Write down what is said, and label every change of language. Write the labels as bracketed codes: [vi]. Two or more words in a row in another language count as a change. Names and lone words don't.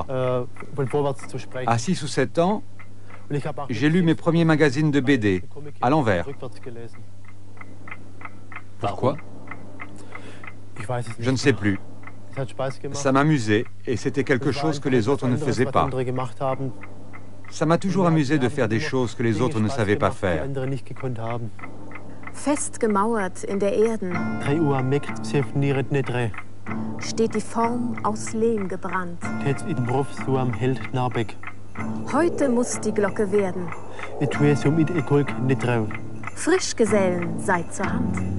[fr] À 6 ou 7 ans, j'ai lu mes premiers magazines de BD, à l'envers. Pourquoi? Je ne sais plus. Ça m'amusait, et c'était quelque chose que les autres ne faisaient pas. Ça m'a toujours amusé de faire des choses que les autres ne savaient pas faire. [de] Festgemauert in der Erden steht die Form aus Lehm gebrannt. Heute muss die Glocke werden. Frischgesellen seid zur Hand.